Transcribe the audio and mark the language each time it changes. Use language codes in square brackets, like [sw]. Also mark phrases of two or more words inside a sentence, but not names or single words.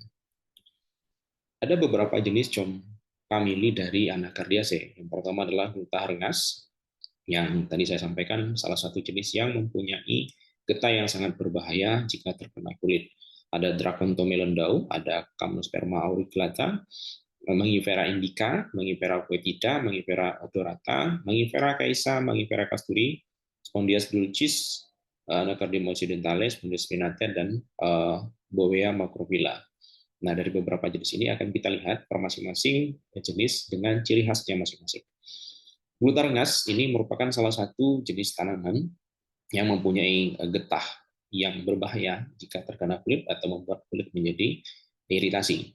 [id] Ada beberapa jenis famili dari Anacardiaceae. Yang pertama adalah getah rengas, yang tadi saya sampaikan salah satu jenis yang mempunyai getah yang sangat berbahaya jika terkena kulit. Ada Dracontomelondau, ada Campnosperma auriculata, Mangifera indica, Mangifera foetida, Mangifera odorata, Mangifera caesa, Mangifera casturi, Spondias dulcis, Anacardium occidentalis, Spondias spinata, dan Bowea macrophylla. Nah, dari beberapa jenis ini akan kita lihat per masing-masing jenis dengan ciri khasnya masing-masing. Glutarengas ini merupakan salah satu jenis tanaman yang mempunyai getah yang berbahaya jika terkena kulit atau membuat kulit menjadi iritasi.